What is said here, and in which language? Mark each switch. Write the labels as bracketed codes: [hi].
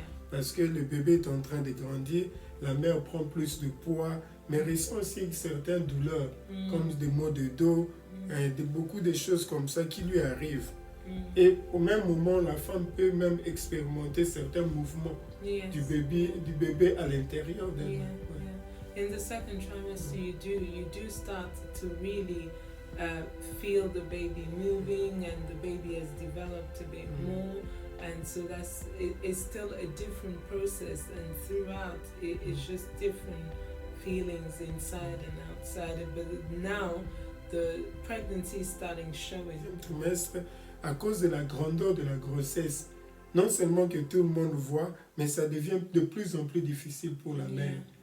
[fr] Parce que le bébé est en train de grandir, la mère prend plus de poids, mais ressent aussi certaines douleurs, comme des maux de dos, beaucoup de choses comme ça qui lui arrivent. Et au même moment, la femme peut même expérimenter certains mouvements du bébé à l'intérieur d'elle. [en] In the second trimester, you do start to really feel the baby moving, and the baby has developed a bit more, and so it's still a different process, and throughout it's just different feelings inside and outside. But now the pregnancy is starting showing. [fr] Trimestre, à cause de la grandeur de la grossesse, non seulement que tout le monde voit, mais ça devient de plus en plus difficile pour la mère.